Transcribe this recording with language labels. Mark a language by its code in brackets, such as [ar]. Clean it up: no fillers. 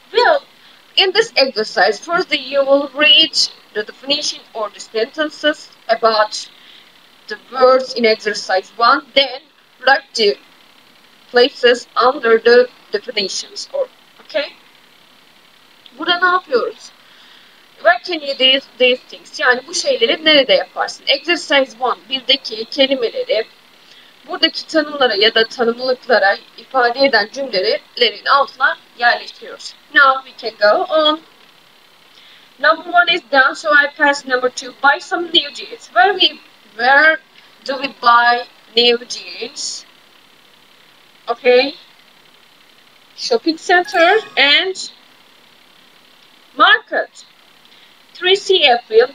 [en] Well, in this exercise, first you will read the definition or the sentences about the words in exercise 1. Then write the places under the definitions. Okay? [tr] Burada ne yapıyoruz? [en] Where can you do these things? [tr] Yani bu şeyleri nerede yaparsın? Exercise 1, birdeki kelimeleri buradaki tanımlara ya da tanımlıklara ifade eden cümlelerin altına yerleştiriyoruz. [en] Now we can go on. Number 1 is done, so I pass number 2. Buy some new jeans. Where do we buy new jeans? Okay. Shopping center and market. 3, see a film.